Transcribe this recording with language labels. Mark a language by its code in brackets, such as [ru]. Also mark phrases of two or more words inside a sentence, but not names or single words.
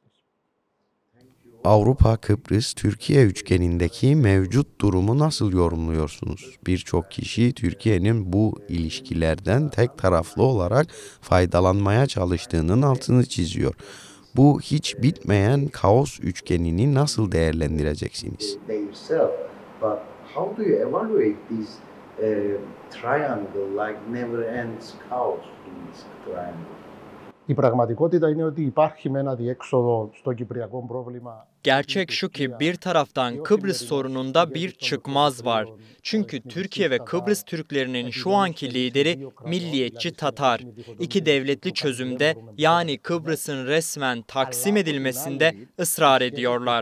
[tr] Avrupa-Kıbrıs-Türkiye üçgenindeki mevcut durumu nasıl yorumluyorsunuz? Birçok kişi Türkiye'nin bu ilişkilerden tek taraflı olarak faydalanmaya çalıştığının altını çiziyor. Bu hiç bitmeyen kaos üçgenini nasıl değerlendireceksiniz? [el] Η πραγματικότητα είναι ότι υπάρχει με ένα διέξοδο στο κυπριακό πρόβλημα. [tr] Gerçek şu ki bir taraftan Kıbrıs sorununda bir çıkmaz var. Çünkü Türkiye ve Kıbrıs Türklerinin şu anki lideri milliyetçi Tatar. İki devletli çözümde yani Kıbrıs'ın resmen taksim edilmesinde ısrar ediyorlar.